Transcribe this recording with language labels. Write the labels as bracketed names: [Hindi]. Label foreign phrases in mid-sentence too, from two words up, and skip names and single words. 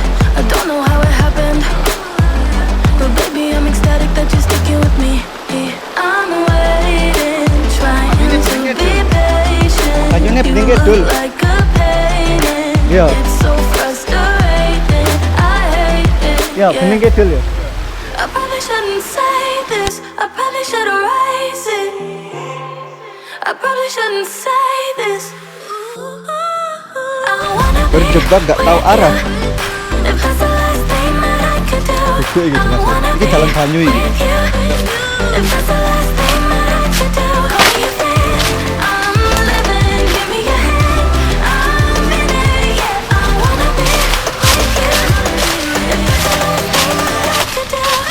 [English] I don't know how it happened, but baby, I'm ecstatic that you're sticking with me. I'm waiting, trying to be patient. You look like a painting. It's so frustrating. I hate it. [Javanese] Ya, bening kidul ya. [English] I probably shouldn't say this. I probably should erase it. I probably shouldn't say this. I wanna be [Indonesian] Berjebak gak tahu arah. [English] if that's the last thing that I could do. [Javanese] Itu iki jelas. Iki jalan banyu iki. [English] If that's the last thing that I could do, call me a fan. I'm living, give me your hand. I'm in it, yeah. I wanna be with you. If that's the last thing that I could do.